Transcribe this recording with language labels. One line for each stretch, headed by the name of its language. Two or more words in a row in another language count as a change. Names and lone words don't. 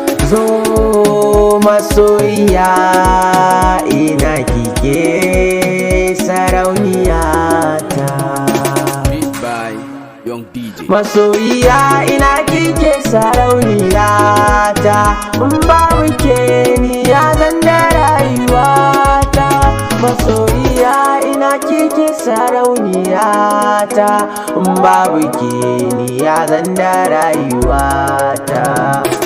Hausa: Zo masoyiya, ina kike sarauniya ta?
English: Beat by Young D J.
Hausa: Masoyiya, ina kike sarauniya ta? In babu ke ni ya zan da rayuwa ta. Masoyiya, ina kike sarauniya ta? In babu ke ni ya zan da rayuwa ta.